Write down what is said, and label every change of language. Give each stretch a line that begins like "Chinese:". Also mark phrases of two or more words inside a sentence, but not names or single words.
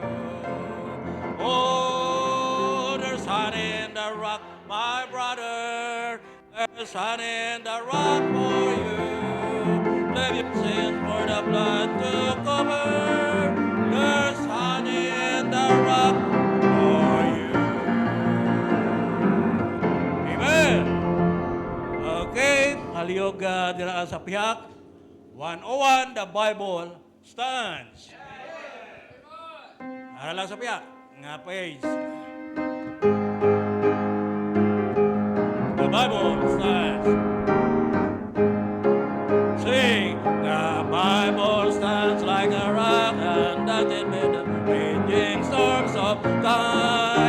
English: Oh, there's honey in the rock, my brother. There's honey in the rock for you. Leave your sins for the blood to cover. There's honey in the rock for you. Amen.
Hiligaynon: Okay, haliyog diraan sa piyak.
English: 101, the Bible stands.
Hiligaynon: Ara lang sa piyak. Nga page.
English: The Bible stands. Sing. The Bible stands like a rock and that it made the raging storms of time.